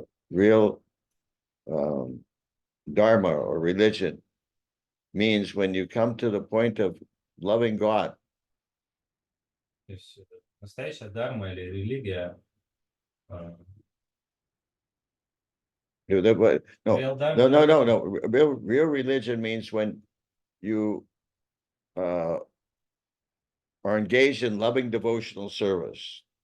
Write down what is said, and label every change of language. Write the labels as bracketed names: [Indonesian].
[English] Real dharma or religion means when you come to the point of loving God. [Russian] То есть настоящая дharma или религия. [English] No. Real religion means when you are engaged in loving devotional service.